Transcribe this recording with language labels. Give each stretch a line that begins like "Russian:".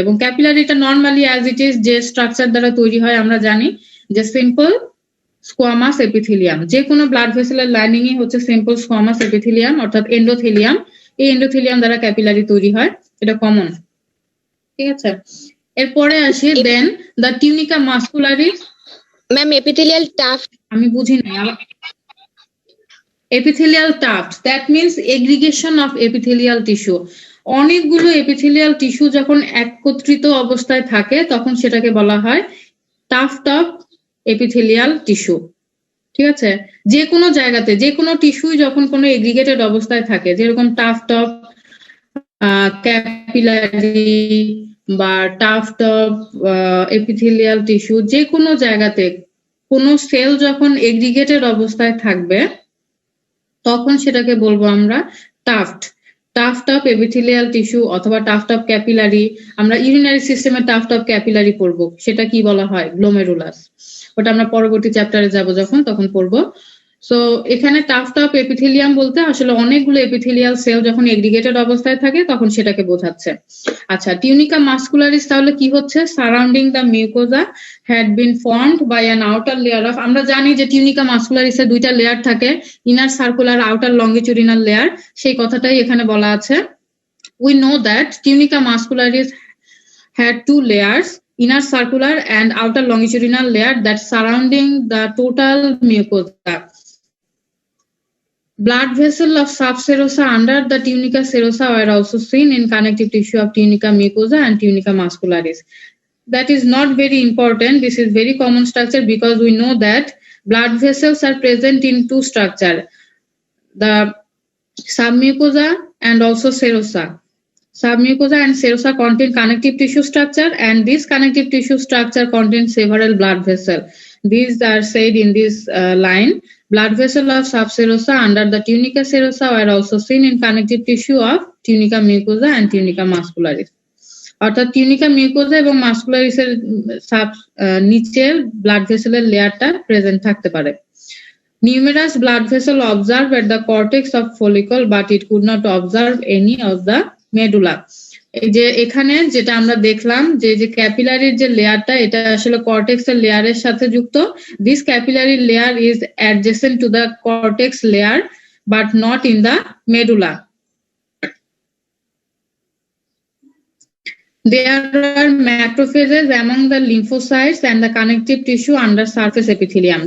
Bangla: এবং ক্যাপিলারিটা normally as it is যে structure দ্বারা তৈরি হয় আমরা জানি যে সিম্পল স্কোয়ামাস এপিথেলিয়াম। যে কোনো ব্লাড ভেসেলের লাইনিংই হচ্ছে সিম্পল স্কোয়ামাস এপিথেলিয়াম অর্থাৎ এন্ডোথেলিয়াম। এই এন্ডোথেলিয়াম দ্বারা ক্যাপিলারি তৈরি হয়, এটা কমন। ঠিক আছে, এরপরে আসি দেন the tunica মাসকুলারিস। Ma'am epithelial tuft আমি বুঝি নাই
English: epithelial tuft, that means aggregation of epithelial tissue.
Bangla: অনেকগুলো এপিথেলিয়াল টিস্যু যখন একত্রিত অবস্থায় থাকে তখন সেটাকে বলা হয় টাফট অফ এপিথেলিয়াল টিস্যু। ঠিক আছে, যে কোনো জায়গাতে যে কোনো টিস্যুই যখন কোনো এগ্রিগেটেড অবস্থায় থাকে, যেরকম টাফট অফ ক্যাপিলারি বা টাফট অফ এপিথেলিয়াল টিস্যু, যে কোনো জায়গাতে কোনো সেল যখন এগ্রিগেটেড অবস্থায় থাকবে তখন সেটাকে বলবো আমরা tuft, tuft of epithelial tissue অথবা টাফট অফ ক্যাপিলারি। আমরা ইউরিনারি সিস্টেমে টাফট অফ ক্যাপিলারি পড়বো, সেটা কি বলা হয়, গ্লোমেরুলাস। ওটা আমরা পরবর্তী চ্যাপ্টারে যাব যখন, তখন পড়বো। সো এখানে টাফট অফ এপিথেলিয়াম বলতে আসলে অনেকগুলো এপিথেলিয়াল সেল যখন এগ্রিগেটেড অবস্থায় থাকে তখন সেটাকে বোঝাচ্ছে। আচ্ছা, টিউনিকা মাসকুলারিস তাহলে কি হচ্ছে, surrounding the mucosa
English: had been formed by an outer layer of,
Bangla: আমরা জানি যে টিউনিকা মাসকুলারিসে দুইটা লেয়ার থাকে, inner circular, outer longitudinal layer, সেই কথাটাই এখানে বলা আছে।
English: We know that tunica muscularis had two layers, inner circular and outer longitudinal layer that surrounding the total mucosa. Blood vessel of subserosa under the tunica serosa were also seen in connective tissue of tunica mucosa and tunica muscularis. That is not very important. This is very common structure because we know that blood vessels are present in two structure, the submucosa and also serosa. Submucosa and serosa contain connective tissue structure, and this connective tissue structure contains several blood vessels. These are said in this line. Blood vessel of subserosa under the tunica serosa were also seen in connective tissue of tunica mucosa and tunica muscularis.
Bangla: অর্থাৎ tunica mucosa এবং মাসকুলারিসের নিচের blood ভেসেলের লেয়ারটা present থাকতে পারে।
English: Numerous blood vessels observed at the cortex of follicle, but it could not observe any of the medulla.
Bangla: এই যে এখানে যেটা আমরা দেখলাম যে ক্যাপিলারির যে লেয়ারটা, এটা আসলে কর্টেক্সের লেয়ারের সাথে যুক্ত।
English: This capillary layer is adjacent to the cortex layer, but not in the medulla. There are macrophages among the lymphocytes and the connective tissue under surface epithelium.